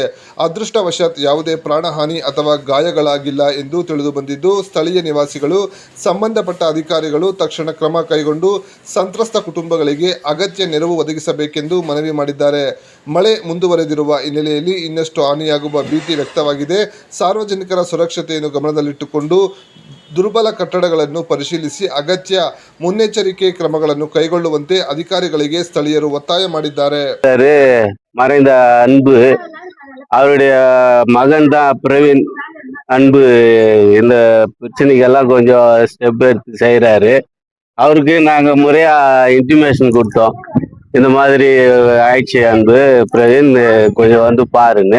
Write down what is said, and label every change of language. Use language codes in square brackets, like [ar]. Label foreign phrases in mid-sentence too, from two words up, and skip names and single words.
[kn] ಅದೃಷ್ಟವಶಾತ್ ಯಾವುದೇ ಪ್ರಾಣಹಾನಿ ಅಥವಾ ಗಾಯಗಳಾಗಿಲ್ಲ ಎಂದು ತಿಳಿದುಬಂದಿದ್ದು, ಸ್ಥಳೀಯ ನಿವಾಸಿಗಳು ಸಂಬಂಧಪಟ್ಟ ಅಧಿಕಾರಿಗಳು ತಕ್ಷಣ ಕ್ರಮ ಕೈಗೊಂಡು ಸಂತ್ರಸ್ತ ಕುಟುಂಬಗಳಿಗೆ ಅಗತ್ಯ ನೆರವು ಒದಗಿಸಬೇಕೆಂದು ಮನವಿ ಮಾಡಿದ್ದಾರೆ. ಮಳೆ ಮುಂದುವರೆದಿರುವ ಹಿನ್ನೆಲೆಯಲ್ಲಿ ಇನ್ನಷ್ಟು ಹಾನಿಯಾಗುವ ಭೀತಿ ವ್ಯಕ್ತವಾಗಿದೆ. ಸಾರ್ವಜನಿಕರ ಸುರಕ್ಷತೆಯನ್ನು ಗಮನದಲ್ಲಿಟ್ಟುಕೊಂಡು ದುರ್ಬಲ ಕಟ್ಟಡಗಳನ್ನು ಪರಿಶೀಲಿಸಿ ಅಗತ್ಯ ಮುನ್ನೆಚ್ಚರಿಕೆ ಕ್ರಮಗಳನ್ನು ಕೈಗೊಳ್ಳುವಂತೆ அதிகாரிಗಳಿಗೆ ಸ್ಥಳೀಯರು ಒತ್ತಾಯ ಮಾಡಿದ್ದಾರೆ. [ta] மறைந்த அன்பு அவருடைய மகன் தான் பிரவீன் அன்பு இந்த பிரச்சனைக்கெல்லாம் கொஞ்சம் ஸ்டெப் எடுத்து செய்கிறாரு. அவருக்கு நாங்கள் முறையாக இன்டிமேஷன் கொடுத்தோம். இந்த மாதிரி ஆயிடுச்சு அன்பு பிரவீன், கொஞ்சம் வந்து பாருங்க.